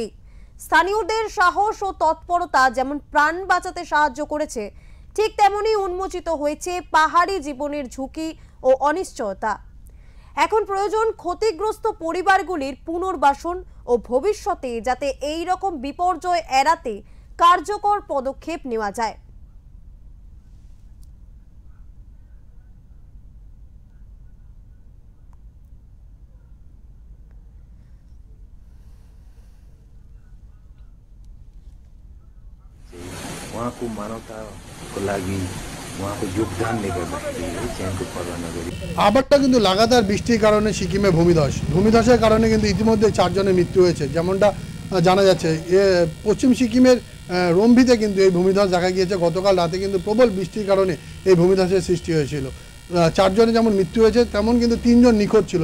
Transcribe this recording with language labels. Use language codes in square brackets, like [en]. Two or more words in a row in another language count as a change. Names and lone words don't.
[bn] স্থানীয়দের সাহস ও তৎপরতা যেমন প্রাণ বাঁচাতে সাহায্য করেছে, ঠিক তেমনি উন্মোচিত হয়েছে পাহাড়ি জীবনের ঝুঁকি ও অনিশ্চয়তা। এখন প্রয়োজন ক্ষতিগ্রস্ত পরিবারগুলির পুনর্বাসন ও ভবিষ্যতে যাতে এই রকম বিপর্যয় এড়াতে কার্যকর পদক্ষেপ নেওয়া যায়। [ne] उहाँको मानवताको लागि उहाँको योगदान गर्दाखेरि चयनको पर्वा नगरी [bn] আবারটা কিন্তু লাগাতার বৃষ্টির কারণে সিকিমে ভূমিধসের কারণে কিন্তু ইতিমধ্যে 4 জনের মৃত্যু হয়েছে। যেমনটা জানা যাচ্ছে, পশ্চিম সিকিমের রম্ভিতে কিন্তু এই ভূমিধস দেখা গিয়েছে। গতকাল রাতে কিন্তু প্রবল বৃষ্টির কারণে এই ভূমিধসের সৃষ্টি হয়েছিল। 4 জনের যেমন মৃত্যু হয়েছে, তেমন কিন্তু 3 জন নিখোঁজ ছিল।